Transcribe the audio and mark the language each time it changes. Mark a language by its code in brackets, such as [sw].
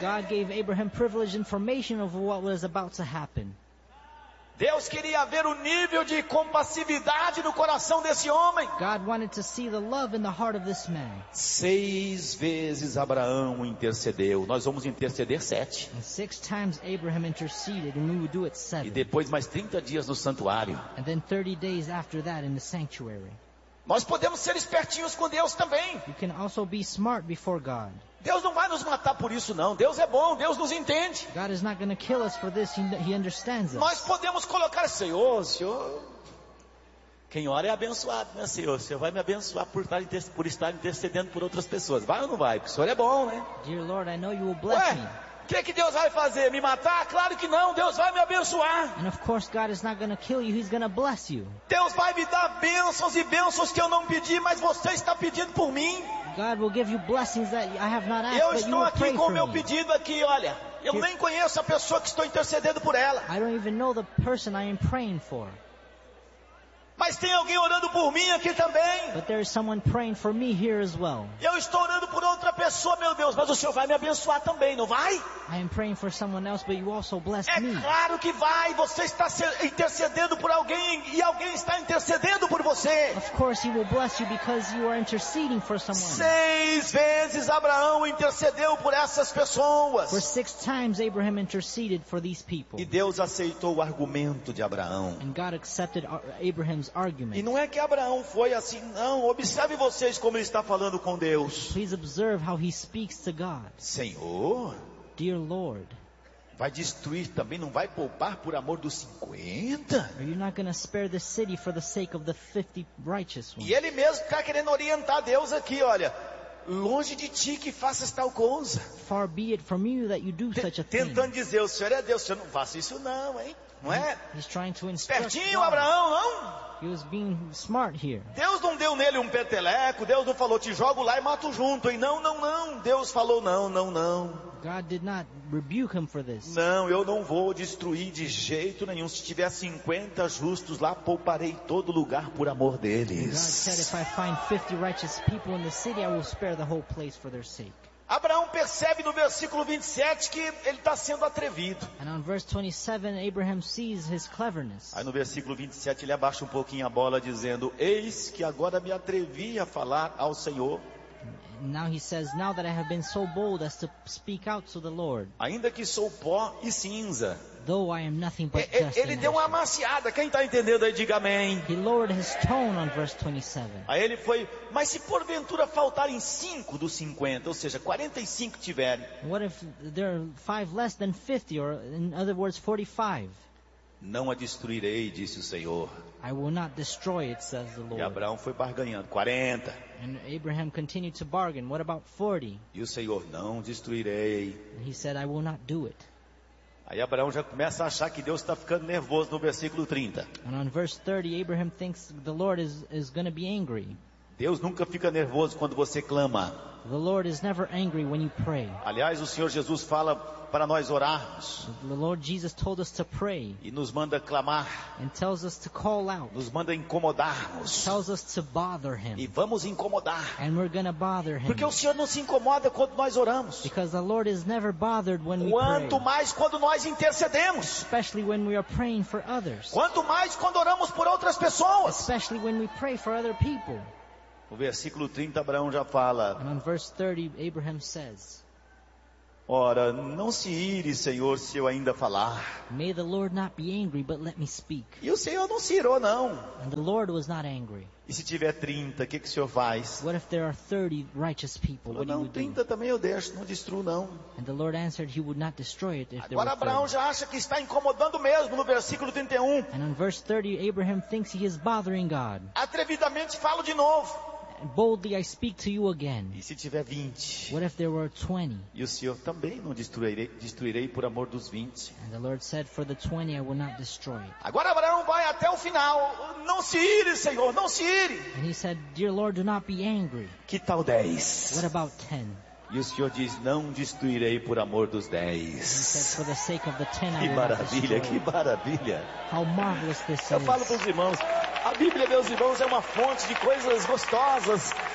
[en] God gave Abraham privileged information of what was about to happen. [pt] Deus queria ver o nível de compassividade no coração desse homem. [en] God wanted to see the love in the heart of this man. [pt] 6 vezes Abraão intercedeu. Nós vamos interceder 7. [en] And 6 times Abraham interceded, and we will do it 7. [pt] E depois mais 30 dias no santuário. [en] And then 30 days after that in the sanctuary. [pt] Nós podemos ser espertinhos com Deus também. [en] You can also be smart before God. [pt] Deus não vai nos matar por isso não. Deus é bom, Deus nos entende. [en] God is not going to kill us for this. He understands us. [pt] Nós podemos colocar, Senhor, quem ora é abençoado, né, Senhor? O Senhor vai me abençoar por estar intercedendo por outras pessoas. Vai ou não vai? Porque o Senhor é bom, né? [en] Dear Lord, I know you will bless me. [pt] O que Deus vai fazer? Me matar? Claro que não. Deus vai me abençoar. [en] And of course God is not going to kill you. He's going to bless you. [pt] Deus vai me dar bênçãos e bênçãos que eu não pedi, mas você está pedindo por mim. [en] God will give you blessings that I have not asked. [pt] Eu estou aqui com o meu pedido aqui, olha. Eu nem conheço a pessoa que estou intercedendo por ela. [en] I don't even know the person I am praying for. [pt] Mas tem alguém orando por mim aqui também. [en] But there is someone praying for me here as well. [pt] Eu estou orando por outra pessoa, meu Deus, mas o Senhor vai me abençoar também, não vai? [en] I am praying for someone else, but you also bless me. [pt] É claro que vai, você está intercedendo por alguém e alguém está intercedendo por você. [en] Of course he will bless you because you are interceding for someone. [pt] 6 vezes Abraão intercedeu por essas pessoas. [en] For 6 times Abraham interceded for these people. [pt] E Deus aceitou o argumento de Abraão. [en] And God accepted Abraham. [pt] E não é que Abraão foi assim, não. Observe vocês como ele está falando com Deus. [en] Please observe how he speaks to God. [pt] Senhor, [en] dear Lord, [pt] vai destruir também, não vai poupar por amor dos 50? [en] Are you not going to spare the city for the sake of the 50 righteous ones? [pt] E ele mesmo está querendo orientar Deus aqui, olha. Longe de ti que faças tal coisa. [en] Far be it from you that you do such a thing. [pt] Tentando dizer, o Senhor é Deus, o Senhor não faça isso não, hein? Não é? [en] He's trying to instruct. [pt] Espertinho, Abraão, não? [en] He was being smart here. [pt] Deus não deu nele um peteleco, Deus não falou, te jogo lá e mato junto, hein? Não, não, não. Deus falou, não, não, não. [en] God did not rebuke him for this. [pt] Não, eu não vou destruir de jeito nenhum. Se tiver 50 justos lá, pouparei todo lugar por amor deles. [en] And God said, if I find 50 righteous people in the city, I will spare the whole place for their sake. [pt] Abraão percebe no versículo 27 que ele está sendo atrevido. [en] And on verse 27, Abraham sees his cleverness. [pt] Aí no versículo 27 ele abaixa um pouquinho a bola dizendo, eis que agora me atrevi a falar ao Senhor. [en] Now he says, now that I have been so bold as to speak out to the Lord. [pt] Ainda que sou pó e cinza. [en] Though I am nothing but dust. [pt] Ele deu uma amaciada. Quem está entendendo aí, diga amém. [en] He lowered his tone on verse 27. [pt] Aí ele foi, mas se porventura faltarem 5 dos 50, ou seja, 45 tiverem. [en] What if there are 5 less than 50, or in other words, 45? [pt] Não a destruirei, disse o Senhor. [en] I will not destroy it, says the Lord. [pt] E Abraão foi barganhando, 40. [en] And Abraham continued to bargain, what about 40? [pt] E o Senhor, não destruirei. [en] And he said, I will not do it. [pt] Aí Abraão já começa a achar que Deus está ficando nervoso no versículo 30. [en] And on verse 30, Abraham thinks the Lord is going to be angry. [pt] Deus nunca fica nervoso quando você clama. [en] The Lord is never angry when you pray. [pt] Aliás, o Senhor Jesus fala para nós orarmos. [en] The Lord Jesus told us to pray. [pt] E nos manda clamar. [en] And tells us to call out. [pt] Nos manda incomodarmos. [en] Tells us to bother him. [pt] E vamos incomodar. [en] And we're gonna bother him. [pt] Porque o Senhor não se incomoda quando nós oramos. [en] Because the Lord is never bothered when [pt] quanto [en] we pray. [pt] Quanto mais quando nós intercedemos. [en] Especially when we are praying for others. [pt] Quanto mais quando oramos por outras pessoas. [en] Especially when we pray for other people. [pt] No versículo 30, Abraão já fala. [en] And on verse 30, Abraham says, [pt] ora, não se ire, Senhor, se eu ainda falar. [en] May the Lord not be angry, but let me speak. [pt] E o Senhor não se irou, não. [en] And the Lord was not angry. [pt] E se tiver 30, o que, que o Senhor faz? [en] What if there are 30 righteous people? [pt] Falou, não, 30 também eu deixo, não destruo, não. [en] And the Lord answered, he would not destroy it if there were 30. [pt] Agora Abraão já acha que está incomodando mesmo no versículo 31. [en] And on verse 30, Abraham thinks he is bothering God. [pt] Atrevidamente falo de novo. [en] boldly I speak to you again. [pt] E se tiver 20? [en] What if there were 20? [pt] E o Senhor também não destruirei por amor dos 20. [en] And the Lord said, for the 20 I will not destroy it. [pt] Agora Abraão vai até o final. Não se ire, Senhor, não se ire. [en] And he said, dear Lord, do not be angry. [pt] Que tal 10? [en] What about 10? [pt] E o Senhor diz, não destruirei por amor dos 10. Que maravilha, que maravilha. [en] How marvelous this is. [pt] Eu falo para os irmãos, a Bíblia, meus irmãos, é uma fonte de coisas gostosas.